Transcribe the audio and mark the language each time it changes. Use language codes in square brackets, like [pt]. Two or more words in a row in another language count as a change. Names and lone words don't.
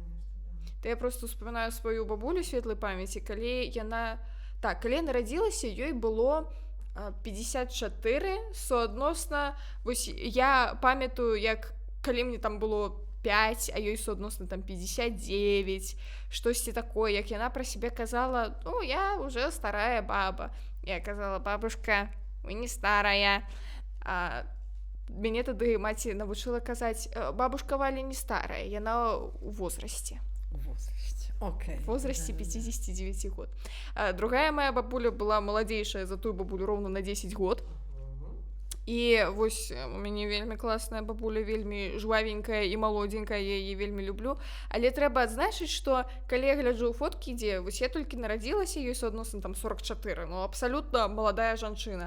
[be] Я просто успамінаю сваю бабулю светлай памяці, калі яна нарадзілася, ёй было 54, суадносна, вось я памятаю, як калі мне там было 5, а ёй суадносна там 59, штосьці такое, як яна пра сябе казала, ну, я уже старая баба. Я казала, бабушка, вы не старая. А мяне тады маці навучыла казаць, бабушка Валя не старая, яна у возрасце. Okay. [ru] В возрасте 59 год. Другая моя [be] бабуля была маладзейшая за тую бабулю роўна на 10 год. І вось у мяне вельмі класная бабуля, вельмі жвавенькая і малодзенькая, я яе вельмі люблю. Але трэба адзначыць, што калі я гляджу фоткі, дзе вось я толькі нарадзілася, ёй суадносна там 44, ну абсалютна маладая жанчына.